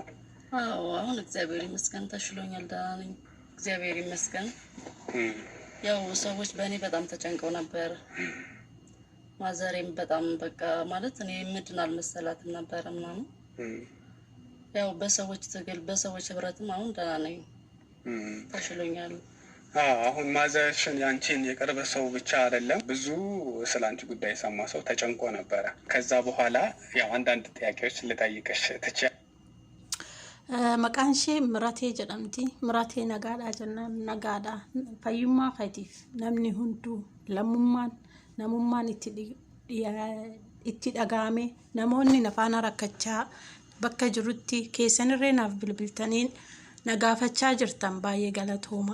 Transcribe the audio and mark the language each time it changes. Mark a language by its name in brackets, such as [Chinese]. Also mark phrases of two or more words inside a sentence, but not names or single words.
[Amharic] አዎ አሁን እግዚአብሔር ይመስገን ተሽሎኛል፣ ደህና ነኝ። እግዚአብሔር ይመስገን። ያው ሰዎች በእኔ በጣም ተጨንቀው ነበር። ማዘሬም በጣም በቃ ማለት እኔ ምድን አልመሰላትም ነበር ምናምን። ያው በሰዎች ትግል በሰዎች ህብረትም አሁን ደህና ነኝ፣ ተሽሎኛል። አሁን ማዘርሽን ያንቺን የቅርብ ሰው ብቻ አይደለም ብዙ ስላንቺ ጉዳይ የሰማ ሰው ተጨንቆ ነበረ። ከዛ በኋላ ያው አንዳንድ ጥያቄዎች ልጠይቅሽ ትችያለሽ? [Oromo] Maqaan ishee Miratee jedhamti. Miratee nagaadhaa jennaan nagaadha. Fayyummaa keetiif namni hunduu namummaan itti dhagahame namoonni nafaana rakkachaa bakka jirutti keessanirree naaf bilbiltaniin nagaafachaa jirtan baay'ee galatooma.